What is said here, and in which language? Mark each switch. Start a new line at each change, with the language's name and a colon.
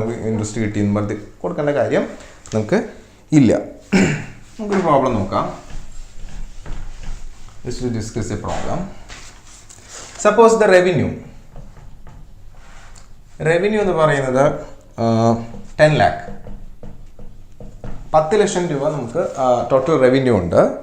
Malayalam: Interest കിട്ടിയെന്ന് പറഞ്ഞ് കൊടുക്കേണ്ട കാര്യം നമുക്ക് ഇല്ല. നമുക്കൊരു പ്രോബ്ലം നോക്കാം.
English: Just to discuss a problem. Suppose the revenue
Malayalam: revenue എന്ന് പറയുന്നത് 10 lakh. 10 ലക്ഷം രൂപ നമുക്ക് ടോട്ടൽ റവന്യൂ ഉണ്ട്.